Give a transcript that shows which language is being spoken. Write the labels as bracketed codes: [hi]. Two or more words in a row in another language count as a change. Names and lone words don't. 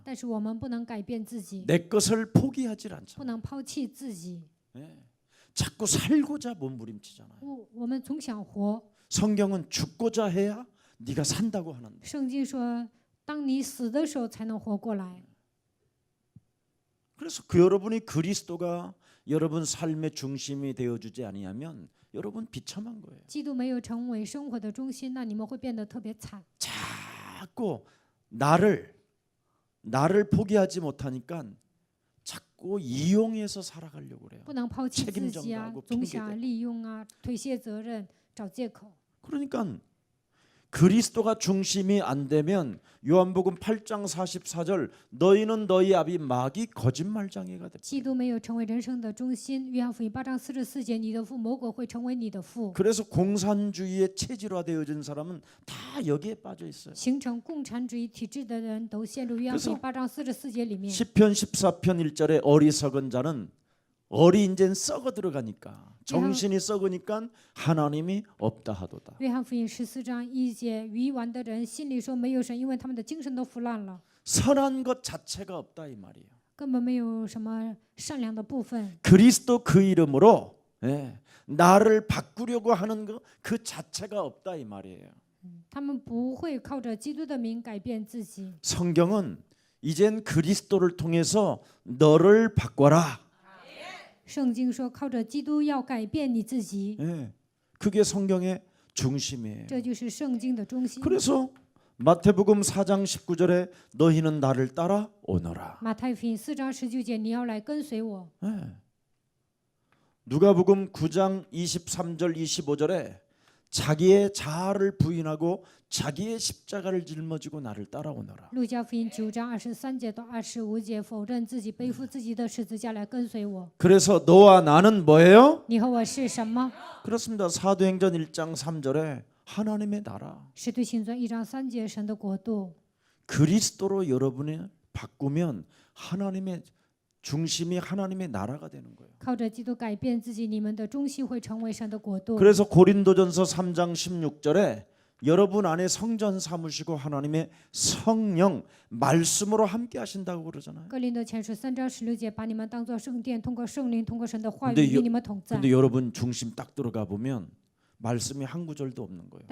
[zh] 但是我们不能改变自己， [ko] 내 것을 포기하질 [zh] 不 [ko] 않잖아요. [zh] 能抛弃自己。 [ko] 자꾸 살고자 몸부림치잖아요. [zh] 我们总想活。 [ko] 성경은 죽고자 해야 네가 산다고 하는데 [zh] 圣经说，当你死的时候才能活过来。 [ko] 그래서 그 여러분이 그리스도가 여러분 삶의 중심이 되어주지 아니하면 여러분 비참한 거예요. [zh] 基督没有成为生活的中心，那你们会变得特别惨。 [ko] 자꾸 나를 포기하지 못하니까 자꾸 이용해서 살아가려고 그래요. [zh] 不能抛弃自己 [ko] 책임정도 啊 하고 ， [zh] 总 [ko] 핑계대고 [zh] 想利用啊，推卸责任，找借口。 [ko] 그러니까 그리스도가 중심이 안 되면 요한복음 8장 44절 너희는 너희 아비 마귀 거짓말장애가 돼. [zh] 基督没有成为人生的中心。约翰福音8章44节，你的父魔鬼会成为你的父。 [ko] 그래서 공산주의의 체질화되어진 사람은 다 여기에 빠져 있어요. [zh] 形成共产主义体制的人都陷入约翰福音8章44节里面。 [ko] 시편 14편 1절에 어리석은 자는 어리 인젠 썩어 들어가니까 정신이 썩으니까 하나님이 없다 하도다. [zh] 约翰福音14章1节，愚顽的人心里说没有神，因为他们的精神都腐烂了， [ko] 선한 것 자체가 없다 이 말이에요. [zh] 根本没有什么善良的部分。 [ko] 그리스도 그 이름으로 나를 바꾸려고 하는 그 자체가 없다 이 말이에요. [zh] 他们不会靠着基督的名改变自己。 [ko] 성경은 이젠 그리스도를 통해서 너를 바꿔라. [zh] 圣经说，靠着基督要改变你自己， [ko] 그게 성경의 중심이에요. [zh] 这就是圣经的中心。 [ko] 그래서 마태복음 4장 19절에 너희는 나를 따라 오너라. [zh] 马太福音4章19节，你要来跟随我。 [ko] 누가복음 9장 23절 25절에 자기의 자아를 부인하고 자기의 십자가를 짊어지고 나를 따라오너라. [zh] 路加福音9章23节到25节，否认自己，背负自己的十字架来跟随我。 [ko] 그래서 너와 나는 뭐예요? [zh] 你和我是什么？ [ko] 그렇습니다. 사도행전 1장 3절에 하나님의 나라. [zh] 使徒行传1章3节，神的国度。 [ko] 그리스도로 여러분이 바꾸면 하나님의 중심이 하나님의 나라가 되는 거예요. [zh] 靠着基督改变自己，你们的中心会成为神的国度。 [ko] 그래서 고린도전서 3장 16절에 여러분 안에 성전 삼으시고 하나님의 성령 말씀으로 함께 하신다고 그러잖아요. [zh] 哥林多前书3章16节，把你们当作圣殿，通过圣灵，通过神的话语 [ko] 근데 [zh] 与你们同在。 [ko] 근데 여러분 중심 딱 들어가 보면 말씀이 한 구절도 없는 거예요.